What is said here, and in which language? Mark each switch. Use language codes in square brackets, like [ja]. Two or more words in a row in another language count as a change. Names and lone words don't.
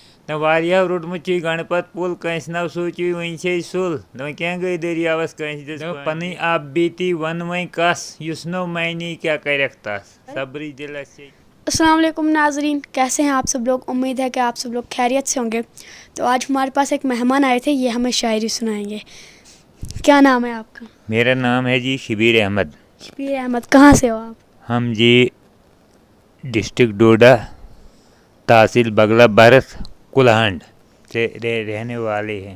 [ks] واریاہ روٹمت گنڈپت پل کنس نو سوچی ون سل کی گئی دریاوس کنس پن آب بیتی ون وی کس اس نو معنی کیا کرک تس صبری دلس [ar] السلام علیکم [ur] ناظرین، کیسے ہیں آپ سب لوگ؟ امید ہے کہ آپ سب لوگ خیریت سے ہوں گے۔ تو آج ہمارے پاس ایک مہمان آئے تھے، یہ ہمیں شاعری سنائیں گے۔ کیا نام ہے آپ کا؟ میرا نام ہے جی شبیر احمد۔ شبیر احمد، کہاں سے ہو آپ؟ ہم جی ڈسٹرکٹ ڈوڈا، تحصیل بگلا برس کلہنڈ سے رہنے والے ہیں۔